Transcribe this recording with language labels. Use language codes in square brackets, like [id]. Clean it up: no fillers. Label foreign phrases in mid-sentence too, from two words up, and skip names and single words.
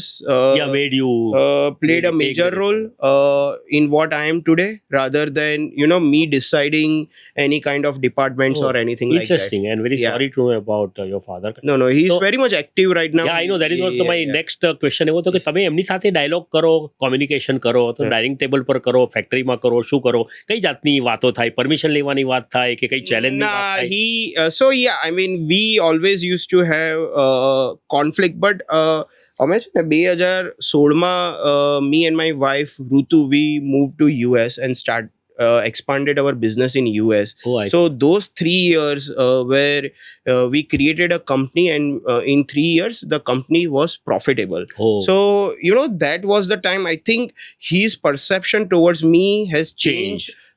[en] Yeah, made you played a take major the role in what I am today, rather than, you know, me deciding any kind of departments Oh, or anything like that. interesting, and very Yeah. sorry to know about your father. No, he's So- very much active right now. Yeah, I know that is also my Yeah. next question [gu] એવો હતો કે તમે એમની સાથે ડાયલોગ કરો, કોમ્યુનિકેશન કરો, તો [en] Yeah. [gu] ડાઇનિંગ ટેબલ પર કરો, ફેક્ટરીમાં કરો, શું કરો, કઈ જાતની વાતો થાય, પરમિશન લેવાની વાત થાય કે કઈ ચેલેન્જની વાત [en] Nah, [gu] થાય? [en] he so yeah, I mean, we always used to have conflict, but [gu] અમે છે ને [en] 2016માં me and my wife Rutu, we moved to US and expanded our business in US. Oh, I So those 3 years where we created a company, and in 3 years the company was profitable. oh, So, you know, that was the time I think his perception towards me has changed